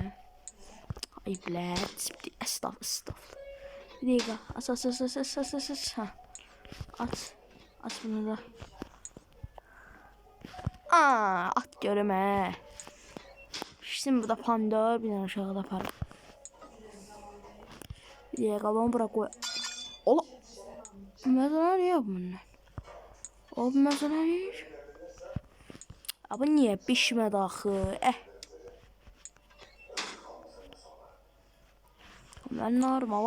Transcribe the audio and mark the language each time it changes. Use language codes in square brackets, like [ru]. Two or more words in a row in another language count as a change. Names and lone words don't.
[az] Ay blət, estağfurullah. Bir dəqiqə, aç. Ha. Aç bunu da. At görüm hə. Şimdi bu da pomidor, bir dənə uşağa da aparaq. [tr] Ya kalan bırak koy. Ola. Mesela ne yapıyorsun? O mesela ne? Abi niye pişmedi axı? Ben normal.